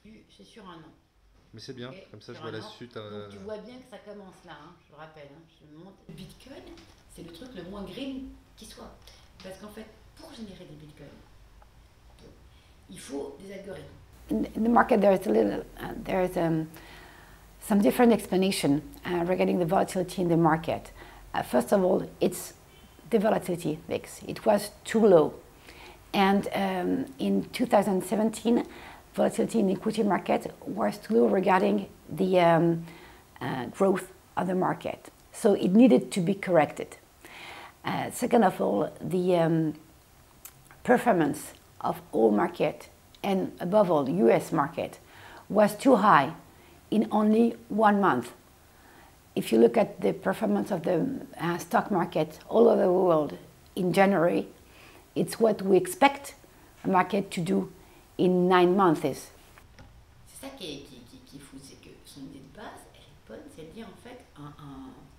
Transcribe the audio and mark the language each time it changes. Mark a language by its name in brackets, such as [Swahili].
[French] C'est sur un an. Mais c'est bien, comme ça je vois la suite. Donc tu vois bien que ça commence là, hein, je le rappelle. Hein, je monte. Le Bitcoin, c'est le truc le moins green qui soit. Parce qu'en fait, pour générer des Bitcoins, il faut des algorithmes. [English] In the market, there's some different explanation regarding the volatility in the market. First of all, it's the volatility VIX. It was too low. And in 2017, volatility in the equity market was too low regarding the growth of the market. So it needed to be corrected. Second of all, the performance of all market and above all US market was too high in only 1 month. If you look at the performance of the stock market all over the world in January, it's what we expect a market to do in 9 months. [French] C'est ça qui est fou, c'est que son idée de base, elle est bonne, c'est de dire en fait